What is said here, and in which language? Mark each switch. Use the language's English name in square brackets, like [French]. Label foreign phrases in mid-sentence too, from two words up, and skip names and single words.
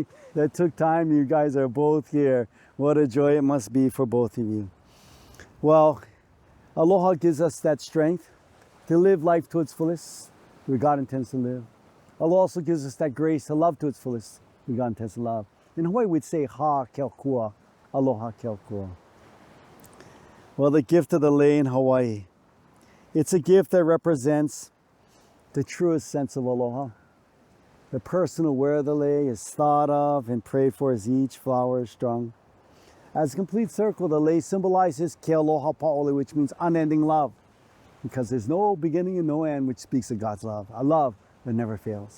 [English] That took time. You guys are both here. What a joy it must be for both of you. Well, aloha gives us that strength to live life to its fullest, where God intends to live. Aloha also gives us that grace to love to its fullest, where God intends to love. In Hawaii, we'd say [Hawaiian] ha keokua, aloha keokua. [English] Well, the gift of the lei in Hawaii. It's a gift that represents the truest sense of aloha. The person aware of the lei is thought of and prayed for as each flower is strung. As a complete circle, the lei symbolizes [Hawaiian] ke aloha pa'ole, [English] which means unending love, because there's no beginning and no end, which speaks of God's love, a love that never fails.